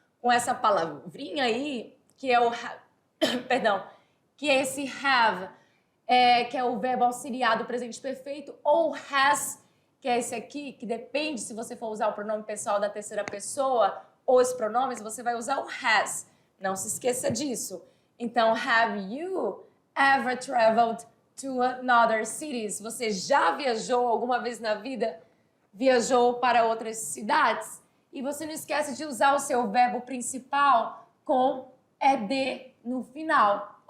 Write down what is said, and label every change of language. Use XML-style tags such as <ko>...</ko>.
<pt>Com essa palavrinha aí, que é o perdão, que é esse have, que é o verbo auxiliar do presente perfeito, ou has, que é esse aqui, que depende se você for usar o pronome pessoal da terceira pessoa ou os pronomes, você vai usar o has. Não se esqueça disso. Então,</pt> <en>have you ever traveled to another cities?</en> <pt>Você já viajou alguma vez na vida? Viajou para outras cidades? E você não esquece de usar o seu verbo principal com ed no final.</pt>